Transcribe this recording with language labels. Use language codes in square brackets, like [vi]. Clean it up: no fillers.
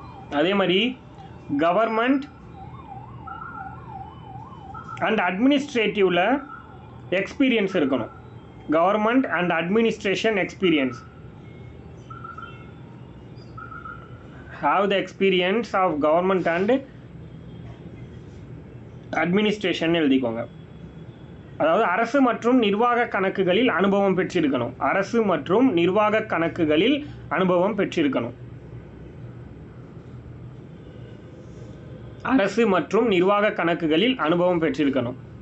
[ta] அதே மாதிரி government and அட்மினிஸ்ட்ரேட்டிவ்ல experience இருக்கணும். Government and administration experience. [en] have the experience of government and administration [ta] எழுதிக்கோங்க. அதாவது அரசு மற்றும் நிர்வாக கணக்குகளில் அனுபவம் பெற்றிருக்கணும். அரசு மற்றும் நிர்வாக கணக்குகளில் அனுபவம் பெற்றிருக்கணும். அரசு மற்றும் நிர்வாக கணக்குகளில் அனுபவம் பெற்றிருக்கணும்.